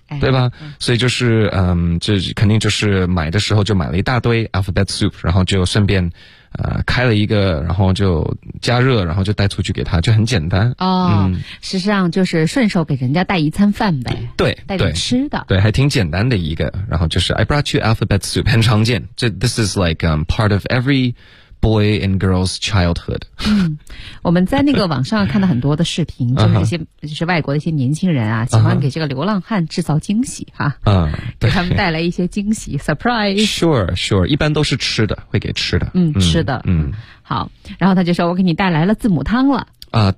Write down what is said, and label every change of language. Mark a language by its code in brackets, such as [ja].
[zh] 对吧，所以就是这肯定就是买的时候就买了一大堆 alphabet soup， 然后就顺便开了一个，然后就加热，然后就带出去给他，就很简单。哦、实际上就是顺手给人家带一餐饭呗。对，带点吃的。对，还挺简单的一个，然后就是 [en] I brought you alphabet soup， [zh] 很常见。 [en] This is like part of every boy and girl's childhood。 [zh] 我们在那个网上看到很多的视频，就是一些、就是外国的一些年轻人啊，喜欢给这个流浪汉制造惊喜哈。给他们带来一些惊喜 ，surprise。 [en] Sure， [zh] 一般都是吃的，会给吃的。吃的。好，然后他就说：“我给你带来了字母汤了。”